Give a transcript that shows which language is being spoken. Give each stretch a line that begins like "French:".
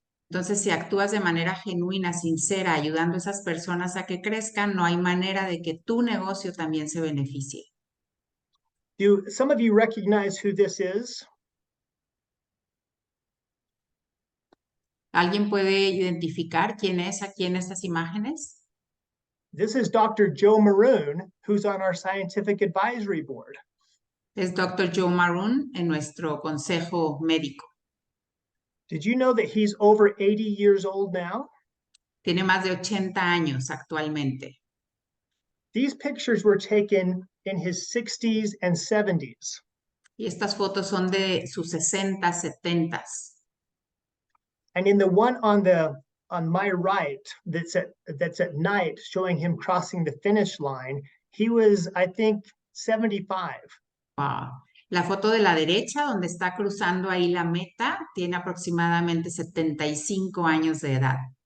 Spanish: Entonces, si actúas de manera genuina, sincera, ayudando a esas personas a que crezcan, no hay manera de que tu negocio también se beneficie.
English: Do some of you recognize who this is?
Spanish: ¿Alguien puede identificar quién es aquí en estas imágenes?
English: This is Dr. Joe Maroon, who's on our scientific advisory board.
Spanish: Es Dr. Joe Maroon en nuestro consejo médico.
English: Did you know that he's over 80 years old now?
Spanish: Tiene más de 80 años actualmente.
English: These pictures were taken in his 60s and 70s.
Spanish: Y estas fotos son de sus 60, 70.
English: And in the one on my right that's at night showing him crossing the finish line, he was, I think, 75. Wow.
Spanish: La foto de la derecha, donde está cruzando ahí la meta, tiene aproximadamente 75 años de edad.